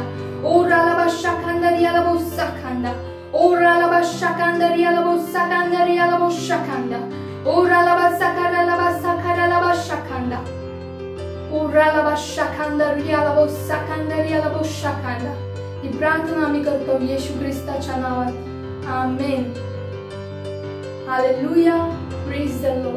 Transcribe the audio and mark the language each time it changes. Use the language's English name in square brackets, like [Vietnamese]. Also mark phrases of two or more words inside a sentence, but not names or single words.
[Marathi] O ralaba shakandari alabo sakanda. O ralaba shakandari alabo sakandari alabo shakanda. O ralaba sakaralaba sakaralaba shakanda. O ralaba shakandari alabo sakandari alabo shakanda. ही प्रार्थना आम्ही करतो येशू ख्रिस्ताच्या नावात. आमेन. हालेलुया. [English] Praise the Lord.